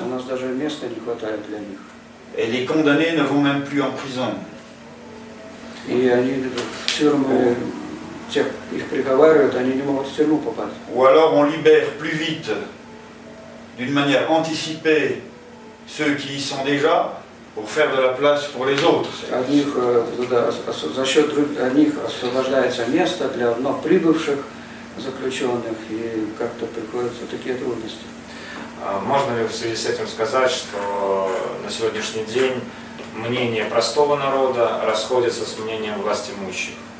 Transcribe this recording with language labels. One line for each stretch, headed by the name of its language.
Russian: У нас даже места не хватает для них.
French: et les condamnés ne vont même plus en prison.
Russian: И они в тюрьмы, тех их приговаривают, они не могут в тюрьму попасть.
French: Ou alors on libère plus vite, d'une manière anticipée, ceux qui y sont déjà pour faire de la place pour les autres.
Russian: От них, за счет одних освобождается место для вновь прибывших заключенных, и как-то приходятся такие трудности. Можно ли в связи с этим сказать, что на сегодняшний день мнение простого народа расходится с мнением властимущих?